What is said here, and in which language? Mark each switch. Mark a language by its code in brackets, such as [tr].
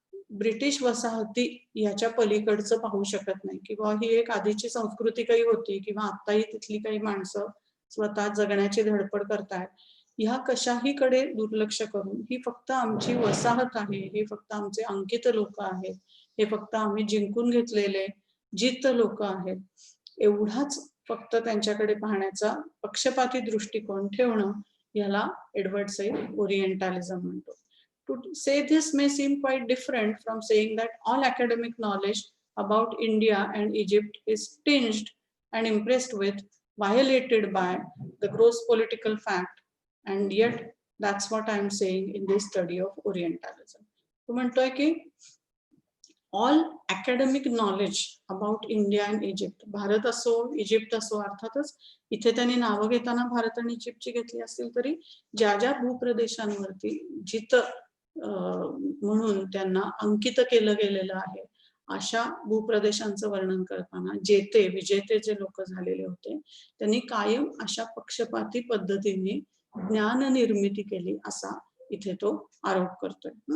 [mr] British वसाहती याच्या पलीकडचं पाहू शकत नाही, किंवा ही एक आधीची संस्कृती काही होती किंवा आताही तिथली काही माणसं स्वतः जगण्याची धडपड करतायत, ह्या कशाहीकडे दुर्लक्ष करून ही फक्त आमची वसाहत आहे, हे फक्त आमचे अंकित लोक आहेत, हे फक्त आम्ही जिंकून घेतलेले जित लोक आहेत, एवढाच फक्त त्यांच्याकडे पाहण्याचा पक्षपाती दृष्टिकोन ठेवणं याला एडवर्ड सईद ओरिएंटॅलिझम म्हणतो. [en] To say this may seem quite different from saying that all academic knowledge about India and Egypt is tinged and impressed with, violated by the gross political fact, and yet that's what I'm saying in this study of Orientalism. [mr] तो म्हणतोय की [en] all academic knowledge about India and Egypt, [mr] Bharat असो Egypt असो, अर्थातच इथे त्यांनी नावं घेताना भारत आणि इजिप्तची घेतली असतील तरी ज्या ज्या भूप्रदेशांवरती जित म्हणून त्यांना अंकित केलं गेलेलं आहे अशा भूप्रदेशांचं वर्णन करताना जेते विजेते जे लोक झालेले होते त्यांनी कायम अशा पक्षपाती पद्धतीने ज्ञान निर्मिती केली असा इथे तो आरोप करतोय.